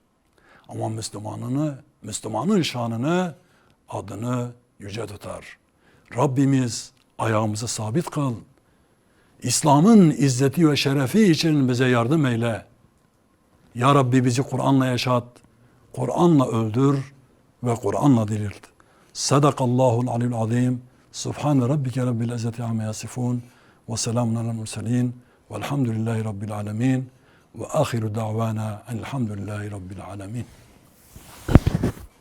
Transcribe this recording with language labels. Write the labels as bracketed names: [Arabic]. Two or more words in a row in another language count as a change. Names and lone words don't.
[Turkish] Ama Müslümanın şanını, adını yüce tutar. Rabbimiz ayağımızı sabit kıl. İslam'ın izzeti ve şerefi için bize yardım eyle. Ya Rabbi bizi Kur'an'la yaşat, Kur'an'la öldür ve Kur'an'la dirilt. [Arabic] صدق الله العلي العظيم. سبحان ربك رب العزة عما يصفون وسلام على المرسلين والحمد لله رب العالمين وآخر دعوانا الحمد لله رب العالمين.